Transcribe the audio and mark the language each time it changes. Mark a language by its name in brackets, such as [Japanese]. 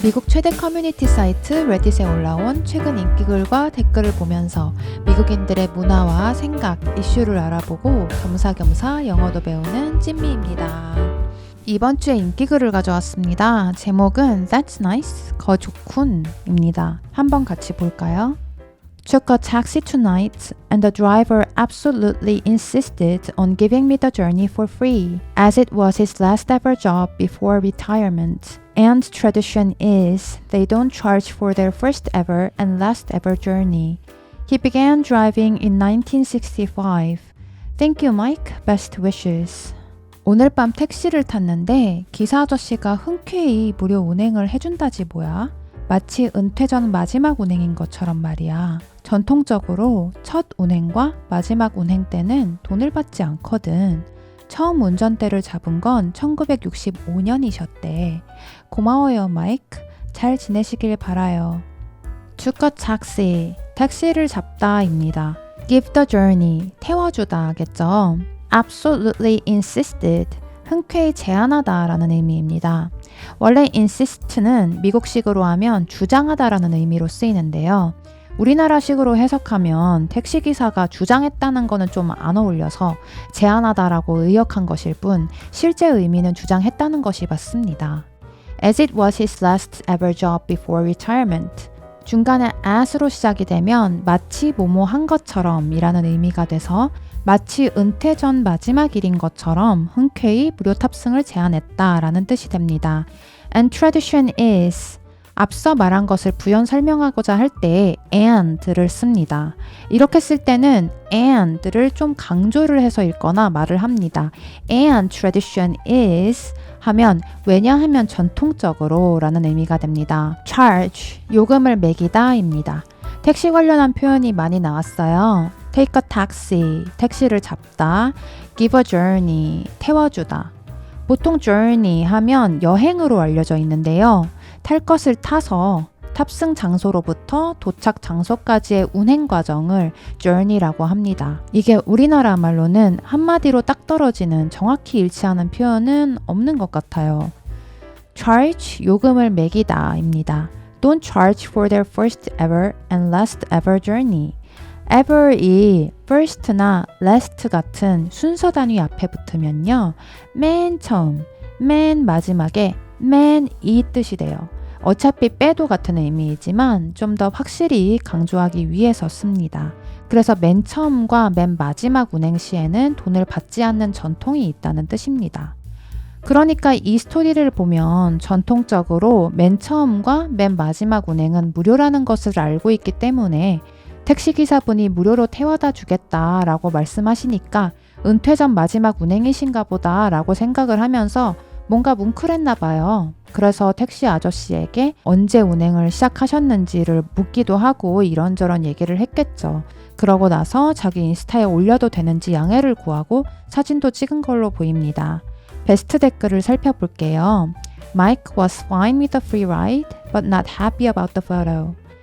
[Korean] 미국 최대 커뮤니티 사이트 레딧에 올라온 최근 인기글과 댓글을 보면서 미국인들의 문화와 생각, 이슈를 알아보고 겸사겸사 영어도 배우는 찐미입니다. 이번 주에 인기글을 가져왔습니다. 제목은 [English] That's nice, [Korean] 거 좋군입니다. 한번 같이 볼까요? [English] Took a taxi tonight and the driver absolutely insisted on giving me the journey for free, as it was his last ever job before retirement. And tradition is they don't charge for their first ever and last ever journey. He began driving in 1965. Thank you, Mike. Best wishes. [Korean] 오늘 밤 택시를 탔는데 기사 아저씨가 흔쾌히 무료 운행을 해준다지 뭐야? 마치 은퇴 전 마지막 운행인 것처럼 말이야. 전통적으로 첫 운행과 마지막 운행 때는 돈을 받지 않거든. 처음 운전대를 잡은 건 1965년이셨대. 고마워요, 마이크. 잘 지내시길 바라요. [English] Took a taxi, [Korean] 택시를 잡다입니다. [English] Give the journey, [Korean] 태워주다겠죠. [English] Absolutely insisted, [Korean] 흔쾌히 제안하다 라는 의미입니다. 원래 insist는 미국식으로 하면 주장하다라는 의미로 쓰이는데요. 우리나라식으로 해석하면 택시기사가 주장했다는 거는 좀 안 어울려서 제안하다라고 의역한 것일 뿐 실제 의미는 주장했다는 것이 맞습니다. [English] As it was his last ever job before retirement. [Korean] 중간에 as로 시작이 되면 마치 뭐뭐 한 것처럼 이라는 의미가 돼서 마치 은퇴 전 마지막 일인 것처럼 흔쾌히 무료 탑승을 제안했다라는 뜻이 됩니다. [English] And tradition is [Korean] 앞서 말한 것을 부연 설명하고자 할 때 and를 씁니다. 이렇게 쓸 때는 and를 좀 강조를 해서 읽거나 말을 합니다. [English] And tradition is [Korean] 하면 왜냐하면 전통적으로 라는 의미가 됩니다. charge, 요금을 매기다 입니다. 택시 관련한 표현이 많이 나왔어요. [English] take a taxi, [Korean] 택시를 잡다. [English] give a journey, [Korean] 태워주다. 보통 journey 하면 여행으로 알려져 있는데요. 탈 것을 타서 탑승 장소로부터 도착 장소까지의 운행 과정을 journey라고 합니다. 이게 우리나라 말로는 한마디로 딱 떨어지는 정확히 일치하는 표현은 없는 것 같아요. charge, 요금을 매기다 입니다. [English] Don't charge for their first ever and last ever journey. [Korean] ever이 first나 last 같은 순서 단위 앞에 붙으면요. 맨 처음, 맨 마지막에 맨 이 뜻이 돼요. 어차피 빼도 같은 의미이지만 좀 더 확실히 강조하기 위해서 씁니다. 그래서 맨 처음과 맨 마지막 운행 시에는 돈을 받지 않는 전통이 있다는 뜻입니다. 그러니까 이 스토리를 보면 전통적으로 맨 처음과 맨 마지막 운행은 무료라는 것을 알고 있기 때문에 택시기사분이 무료로 태워다 주겠다라고 말씀하시니까 은퇴 전 마지막 운행이신가 보다라고 생각을 하면서 뭔가 뭉클했나 봐요. 그래서 택시 아저씨에게 언제 운행을 시작하셨는지를 묻기도 하고 이런저런 얘기를 했겠죠. 그러고 나서 자기 인스타에 올려도 되는지 양해를 구하고 사진도 찍은 걸로 보입니다. 베스트 댓글을 살펴볼게요. [English] Mike was fine with the free ride, but not happy about the photo.